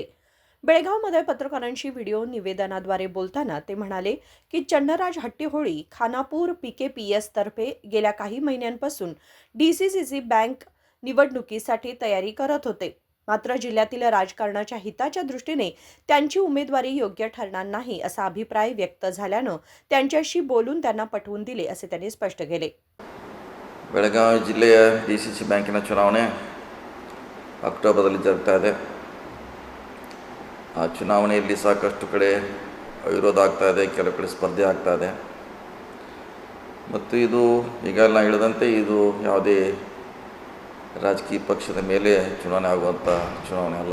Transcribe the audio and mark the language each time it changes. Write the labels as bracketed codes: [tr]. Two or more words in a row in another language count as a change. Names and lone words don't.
[mr] बेळगावमध्ये पत्रकारांशी व्हिडिओ निवेदनाद्वारे बोलताना ते म्हणाले की चन्नराज हट्टीहोळी खानापूर पीकेपीएस तर्फे गेल्या काही महिन्यांपासून डीसीसीसी बँक निवडणुकीसाठी तयारी करत होते। मात्र जिल्ह्यातील राजकारणाच्या हिताच्या दृष्टीने त्यांची उमेदवारी योग्य ठरणार नाही असा अभिप्राय व्यक्त झाल्यानं त्यांच्याशी बोलून त्यांना पटवून दिले असे त्यांनी स्पष्ट केले। [kn] ಬೆಳಗಾವಿ ಜಿಲ್ಲೆಯ ಡಿಸಿಸಿ ಬ್ಯಾಂಕಿನ ಚುನಾವಣೆ ಅಕ್ಟೋಬರ್ದಲ್ಲಿ ಜರುಗ್ತಾ ಇದೆ। ಆ ಚುನಾವಣೆಯಲ್ಲಿ ಸಾಕಷ್ಟು ಕಡೆ ವಿರೋಧ ಆಗ್ತಾ ಇದೆ, ಕೆಲವು ಕಡೆ ಸ್ಪರ್ಧೆ ಆಗ್ತಾ ಇದೆ ಮತ್ತು ಇದು ಈಗಾಗಲೇ ನಾನು ಹೇಳಿದಂತೆ ಇದು ಯಾವುದೇ ರಾಜಕೀಯ ಪಕ್ಷದ ಮೇಲೆ ಚುನಾವಣೆ ಆಗುವಂಥ ಚುನಾವಣೆ ಅಲ್ಲ।